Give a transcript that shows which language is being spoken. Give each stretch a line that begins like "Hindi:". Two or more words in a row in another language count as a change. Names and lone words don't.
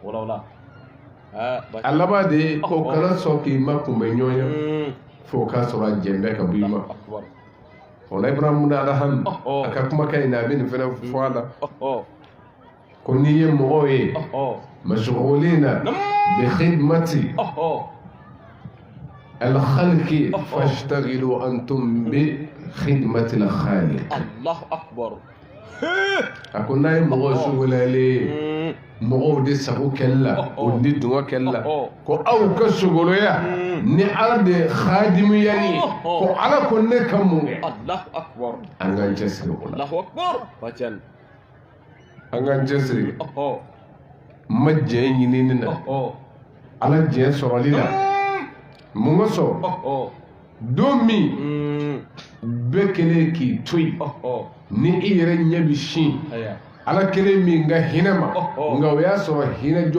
Bambara: a laban de ye ko kana sɔn k'i ma kunbɛ ɲɔgɔn ye fo k'a sɔrɔ a jɛnbɛ ka bɔ i ma o la Ibrahima bin Adham a ka kumakan in na a bɛ nin fana fɔ a la ko n'i ye mɔgɔw ye
Arabic: مشغولين بخدمة الخلق فاشتغلوا أنتم بخدمة الخالق الله أكبر
Bambara: a ko n'a ye mɔgɔw sugulalen mɔgɔw de sago kɛli la o ni dungɔ kɛli la ko aw ka sogoloya ni ala de khadimuyali ko ala ko ne ka mun kɛ
Arabic: الله أكبر
Bambara: an k'an cɛsiri o la
Arabic: الله أكبر bacan
Bambara: an k'an cɛsiri ma diɲɛ ɲinini na ala diɲɛ sɔrɔli la mun ka sɔrɔ don min bɛɛ kelen k'i to yen ni i yɛrɛ ɲɛ bi sin ala kelen min ka hinɛ ma nka o y'a sɔrɔ hinɛ